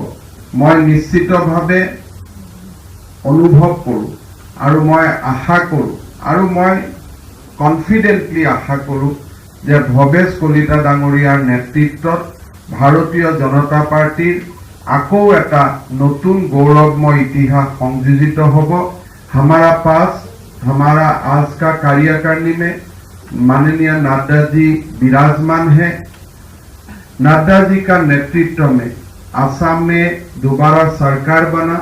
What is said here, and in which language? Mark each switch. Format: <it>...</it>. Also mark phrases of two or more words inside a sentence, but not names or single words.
<as>মই নিশ্চিতভাৱে অনুভৱ কৰোঁ আৰু মই আশা কৰোঁ আৰু মই কনফিডেণ্টলি আশা কৰোঁ যে ভৱেশ কলিতা ডাঙৰীয়াৰ নেতৃত্বত ভাৰতীয় জনতা পাৰ্টিৰ আকৌ এটা নতুন গৌৰৱময় ইতিহাস সংযোজিত হ'ব।</as> <hi>हमारा पास हमारा आज का कार्यकारिणी में माननीय नड्डा जी विराजमान है। नड्डा जी का नेतृत्व में असम में दोबारा सरकार बना।</hi>